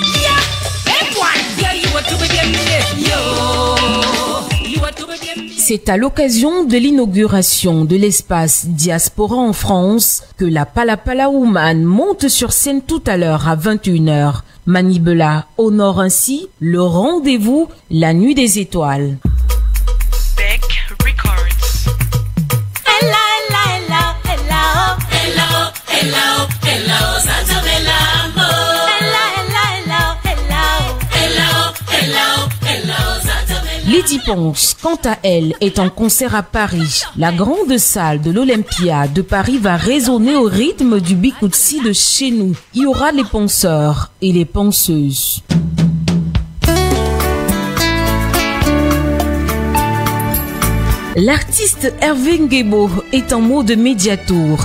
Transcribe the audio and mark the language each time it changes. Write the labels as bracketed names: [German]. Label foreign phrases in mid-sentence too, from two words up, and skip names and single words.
[French] C'est à l'occasion de l'inauguration de l'espace Diaspora en France que la Palapala Woman monte sur scène tout à l'heure à 21h. Manibela honore ainsi le rendez-vous La Nuit des Étoiles. Beck Records. [English] Hello, hello, hello, hello, hello, hello, hello, Santa Belamo. Hello, hello, hello, hello, hello, hello, Santa Belamo. [French] Lady Ponce, quant à elle, est en concert à Paris. La grande salle de l'Olympia de Paris va résonner au rythme du Bikutsi de chez nous. Il y aura les penseurs et les penseuses. L'artiste Hervé Ngebo est en mode médiatour.